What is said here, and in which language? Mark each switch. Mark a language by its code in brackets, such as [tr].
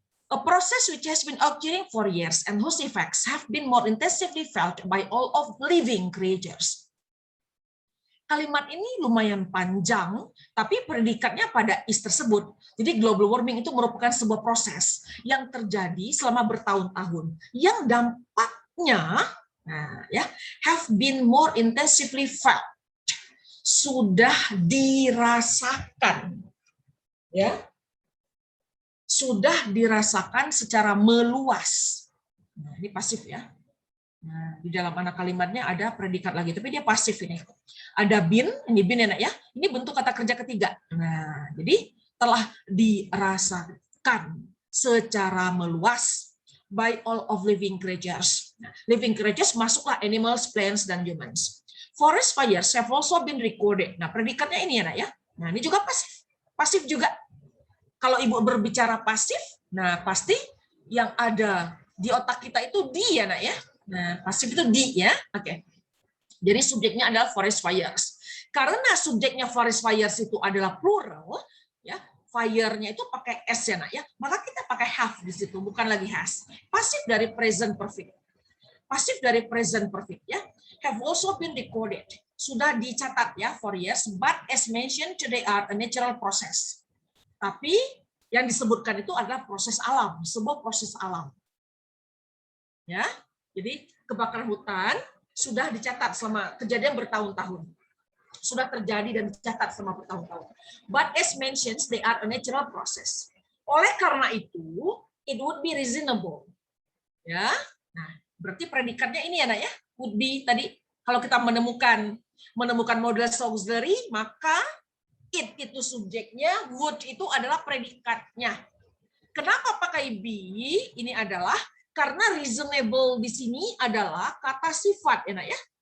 [en] A process which has been occurring for years and whose effects have been more intensively felt by all of living creatures. [id] Kalimat ini lumayan panjang, tapi predikatnya pada is tersebut. Jadi global warming itu merupakan sebuah proses yang terjadi selama bertahun-tahun, yang dampaknya [en] have been more intensively felt, [id] sudah dirasakan, ya. Sudah dirasakan secara meluas. Nah, ini pasif ya. Nah, di dalam anak kalimatnya ada predikat lagi, tapi dia pasif ini. Ada been, ini been enak ya. Ini bentuk kata kerja ketiga. Nah, jadi telah dirasakan secara meluas [en] by all of living creatures. [id] Nah, living creatures masuklah animals, plants, dan humans. [en] Forest fires have also been recorded. [id] Nah, predikatnya ini enak ya. Nah, ini juga pasif. Pasif juga. Kalau ibu berbicara pasif, nah pasti yang ada di otak kita itu di ya nak ya. Nah pasif itu di ya, oke. Jadi subjeknya adalah forest fires. Karena subjeknya forest fires itu adalah plural, ya fire-nya itu pakai s ya nak ya. Maka kita pakai have di situ, bukan lagi has. Pasif dari present perfect. Pasif dari present perfect ya. [en] Have also been recorded. [id] Sudah dicatat ya [en] for years, but as mentioned today are a natural process. [id] Tapi yang disebutkan itu adalah proses alam, sebuah proses alam. Ya. Jadi kebakaran hutan sudah dicatat selama kejadian bertahun-tahun. Sudah terjadi dan dicatat selama bertahun-tahun. [en] But as mentioned, they are a natural process. [id] Oleh karena itu, [en] it would be reasonable. [id] Ya. Nah, berarti predikatnya ini ya, Nak ya. Would be tadi kalau kita menemukan model auxiliary, maka it itu subjeknya, would itu adalah predikatnya. Kenapa pakai be? Ini adalah karena reasonable di sini adalah kata sifat ya, Nak ya.